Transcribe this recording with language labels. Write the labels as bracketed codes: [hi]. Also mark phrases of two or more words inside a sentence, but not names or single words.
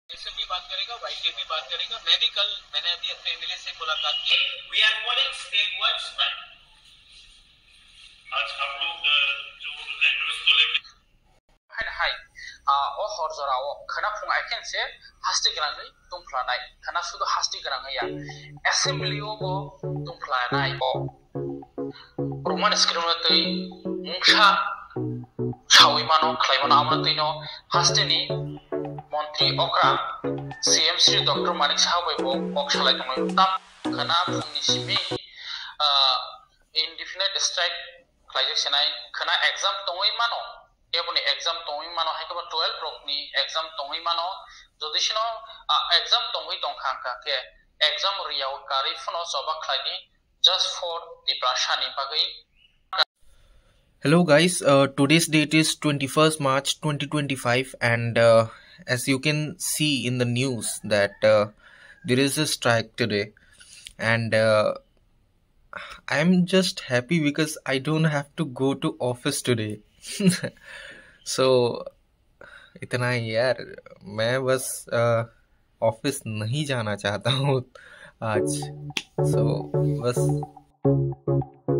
[hi] से भी बात करेगा, वाईके भी बात करेगा। मैंने अभी अपने एमएलए से मुलाकात की। [en] We are calling state wide strike. [hi] आज आप लोग जो रेंडर्स को लेकर [trp] हाय ओ हरजराव खनाफुं आइकेन से हास्ति ग्रांगै दुंफ्लानाय खना सुदु हास्ति ग्रांगै या एसेम्बलियावबो दुंफ्लानाय रोमान स्क्रिनतै मुंसा सावैमानो खलायमानो आमरतैनो हास्तिनि मन्त्री अक्रा सीएमसी डॉक्टर मानिक साहबैबो अक्सालाय दंमोन ताम खना फुंनि सिमि इनडिफिनाइट स्ट्राइक खलायजेक्सनाय खना एग्जाम तङै मानो एबनि एग्जाम तङै मानो हायखबा 12 रकनि एग्जाम तङै मानो जदिसिनो एग्जाम तङै दंखांका के एग्जाम रियाव कारी फुनो जबा खलायनि [en] just for the [trp] prashani bagai. [en] Hello guys, today's date is 21st March 2025 and as you can see in the news that there is a strike today and I'm just happy because I don't have to go to office today. [hi] So इतना ही यार, मैं बस ऑफिस नहीं जाना चाहता हूँ आज, so बस